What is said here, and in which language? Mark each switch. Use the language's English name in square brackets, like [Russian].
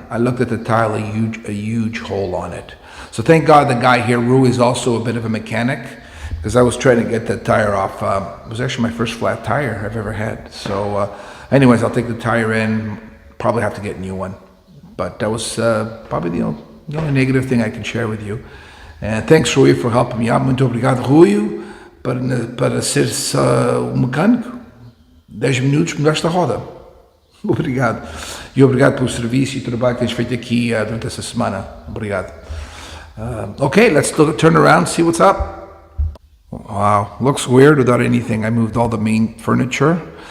[English] I looked at the tire, a huge hole on it. So thank God the guy here, Rui, is also a bit of a mechanic, because I was trying to get that tire off. It was actually my first flat tire I've ever had. So anyways, I'll take the tire in. Probably have to get a new one, but that was probably the only negative thing I can share with you. And thanks, Rui, for helping me out. [Portuguese] Muito obrigado, Rui, para ser mecânico. 10 minutos, mudaste a roda. Obrigado. E obrigado pelo serviço e trabalho que tens feito aqui durante essa semana. Obrigado. [English] Okay, let's turn around, see what's up. Wow, looks weird without anything. I moved all the main furniture.